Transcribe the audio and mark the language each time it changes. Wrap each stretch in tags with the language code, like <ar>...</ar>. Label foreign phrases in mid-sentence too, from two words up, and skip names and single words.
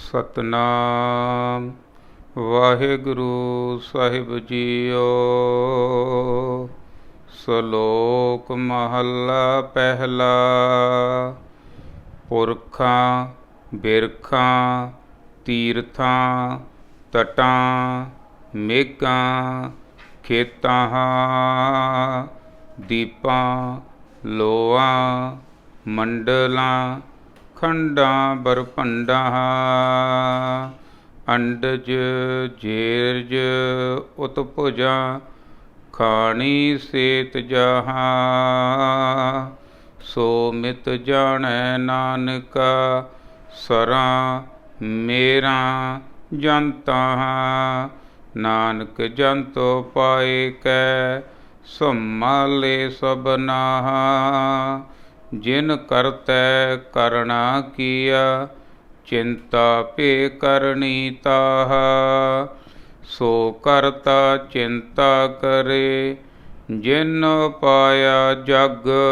<pa>ਸਤਿਨਾਮ ਵਾਹਿਗੁਰੂ ਸਾਹਿਬ ਜੀਓ। ਸਲੋਕ ਮਹਲਾ ਪਹਿਲਾ। ਪੁਰਖਾਂ ਬਿਰਖਾਂ ਤੀਰਥਾਂ ਤਟਾਂ ਮੇਘਾਂ ਖੇਤਾਂ ਦੀਪਾਂ ਲੋਆਂ ਮੰਡਲਾਂ ਖੰਡਾਂ ਬਰਭੰਡਾਂ ਅੰਡਜ ਜੇਰਜ ਉਤਭੁਜਾਂ ਖਾਣੀ ਸੇਤ ਜਹਾਂ। ਸੋ ਮਿਤ ਜਾਣੈ ਨਾਨਕਾ ਸਰਾਂ ਮੇਰਾਂ ਜੰਤਾਂ। ਨਾਨਕ ਜੰਤੋ ਪਾਏ ਕੈ ਸੰਭਾਲੇ ਸਬਨਾਂ। ਜਿਨ ਕਰਤੈ ਕਰਨਾ ਕਿਆ ਚਿੰਤਾ ਪੇ ਕਰਨੀ ਤਾਹ। ਸੋ ਕਰਤਾ ਚਿੰਤਾ ਕਰੇ ਜਿਨ ਪਾਇਆ ਜਗ।</pa>